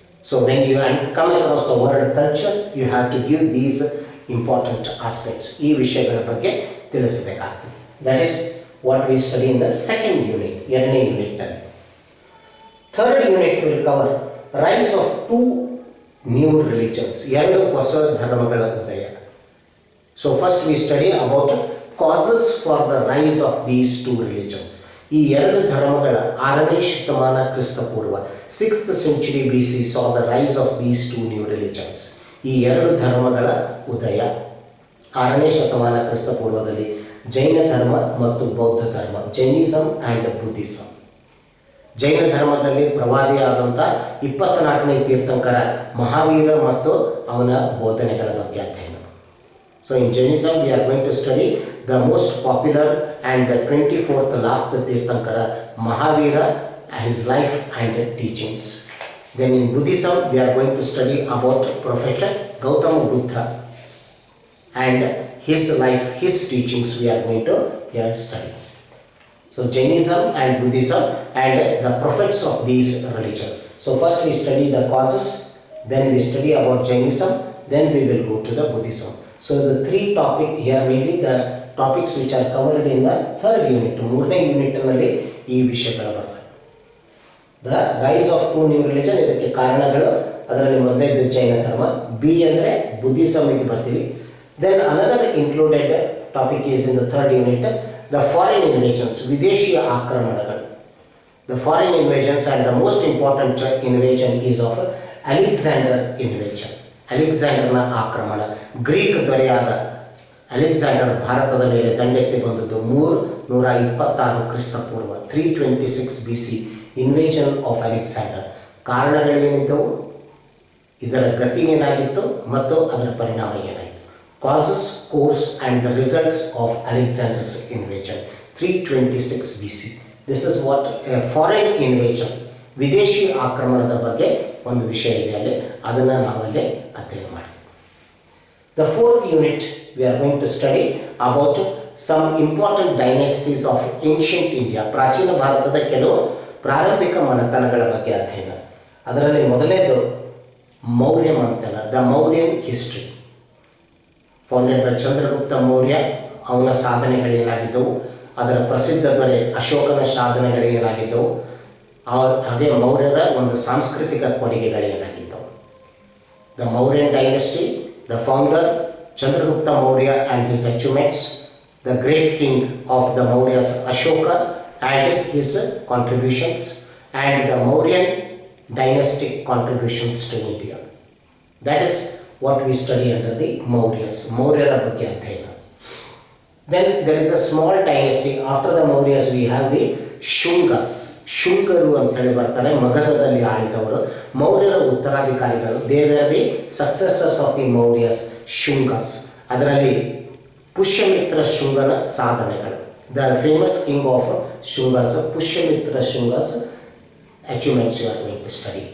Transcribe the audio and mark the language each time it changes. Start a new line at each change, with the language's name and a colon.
English: So when you come across the word culture, you have to give these important aspects.
Kannada: ಈ ವಿಷಯಗಳ ಬಗ್ಗೆ ತಿಳಿಸಬೇಕಾಗ್ತದೆ.
English: That is what we study in the second unit,
Kannada: ಎರಡನೇ unit ಅಲ್ಲಿ.
English: Third unit will cover rise of two new religions,
Kannada: ಎರಡು ಹೊಸ ಧರ್ಮಗಳ ಉದಯ.
English: So first we study about causes for the rise of these two religions.
Kannada: ಈ ಎರಡು ಧರ್ಮಗಳ 6ನೇ ಶತಮಾನ ಕ್ರಿಸ್ತಪೂರ್ವ
English: 6th century BC saw the rise of these two new religions.
Kannada: ಈ ಎರಡು ಧರ್ಮಗಳ ಉದಯ 6ನೇ ಶತಮಾನ ಕ್ರಿಸ್ತಪೂರ್ವದಲ್ಲಿ ಜೈನ ಧರ್ಮ ಮತ್ತು ಬೌದ್ಧ ಧರ್ಮ,
English: Jainism and Buddhism.
Kannada: ಜೈನ ಧರ್ಮದಲ್ಲಿ ಪ್ರವಾದಿಯಾದಂಥ 24ನೇ ತೀರ್ಥಂಕರ ಮಹಾವೀರ ಮತ್ತು ಅವನ ಬೋಧನೆಗಳ ಬಗ್ಗೆ ಅಧ್ಯಯನ.
English: So in Jainism we are going to study the most popular and the 24th last Tirthankara Mahavira, his life and teachings. Then in Buddhism we are going to study about Prophet Gautama Buddha and his life, his teachings we are going to here study. So Jainism and Buddhism and the prophets of these religions. So first we study the causes, then we study about Jainism, then we will go to the Buddhism. So the three topics here, mainly the topics which are covered in the third unit,
Kannada: ಮೂರನೇ ಯೂನಿಟ್ನಲ್ಲಿ ಈ ವಿಷಯಗಳು ಬರ್ತವೆ.
English: the rise of two new religion,
Kannada: ಇದಕ್ಕೆ ಕಾರಣಗಳು, ಅದರಲ್ಲಿ ಮೊದಲನೇದು ಜೈನ ಧರ್ಮ, B ಅಂದರೆ ಬುದ್ಧಿಸಮ್ ಇದು ಬರ್ತೀವಿ.
English: then another included topic is in the third unit the foreign invasions,
Kannada: ವಿದೇಶಿಯ ಆಕ್ರಮಣಗಳು.
English: the foreign invasions and the most important invasion is of Alexander invasion,
Kannada: ಅಲೆಕ್ಸಾಂಡರ್ನ ಆಕ್ರಮಣ. ಗ್ರೀಕ್ ದೊರೆಯಾದ ಅಲೆಕ್ಸಾಂಡರ್ ಭಾರತದ ಮೇಲೆ ದಂಡೆತ್ತಿ ಬಂದದ್ದು 326 ಕ್ರಿಸ್ತಪೂರ್ವ 326 BC,
English: Invasion of Alexander.
Kannada: ಕಾರಣಗಳೇನಿದ್ದವು, ಇದರ ಗತಿ ಏನಾಗಿತ್ತು ಮತ್ತು ಅದರ ಪರಿಣಾಮ ಏನಾಯಿತು.
English: Causes, course and the results of Alexander's invasion 326 BC. This is what a foreign invasion,
Kannada: ವಿದೇಶಿ ಆಕ್ರಮಣದ ಬಗ್ಗೆ ಒಂದು ವಿಷಯ ಇದೆ ಅಲ್ಲಿ, ಅದನ್ನು ನಾವಲ್ಲಿ ಅಧ್ಯಯನ ಮಾಡ್ತೀವಿ.
English: The fourth unit we are going to study about some important dynasties of ancient India,
Kannada: ಪ್ರಾಚೀನ ಭಾರತದ ಕೆಲವು ಪ್ರಾರಂಭಿಕ ಮನೆತನಗಳ ಬಗ್ಗೆ ಅಧ್ಯಯನ. ಅದರಲ್ಲಿ ಮೊದಲನೇದು ಮೌರ್ಯ ಮನೆತನ,
English: The Mauryan history, founded by Chandragupta Maurya.
Kannada: ಅವನ ಸಾಧನೆಗಳೇನಾಗಿದ್ದವು, ಅದರ ಪ್ರಸಿದ್ಧ ದೊರೆ ಅಶೋಕನ ಸಾಧನೆಗಳೇನಾಗಿದ್ದವು, ಹಾಗೆ ಮೌರ್ಯರ ಒಂದು ಸಾಂಸ್ಕೃತಿಕ ಕೊಡುಗೆಗಳೇನಾಗಿದ್ದವು.
English: The Mauryan dynasty, the founder Chandragupta Maurya and his achievements, the great king of the Mauryas Ashoka and his contributions, and the Mauryan dynastic contributions to India. That is what we study under the Mauryas.
Kannada: Mauryara ಬಗ್ಗೆ ಅಧ್ಯಯನ.
English: Then there is a small dynasty. After the Mauryas we have the Shungas.
Kannada: ಶುಂಗರು ಅಂತ ಹೇಳಿ ಬರ್ತಾರೆ, ಮಗಧದಲ್ಲಿ ಆಳಿದವರು, ಮೌರ್ಯರ ಉತ್ತರಾಧಿಕಾರಿಗಳು.
English: They were the successors of the Mauryas, Shungas.
Kannada: ಅದರಲ್ಲಿ ಪುಷ್ಯಮಿತ್ರ ಶುಂಗನ ಸಾಧನೆಗಳು,
English: The famous king of Shungas, Pushyamitra Shungas achievements you are going to study.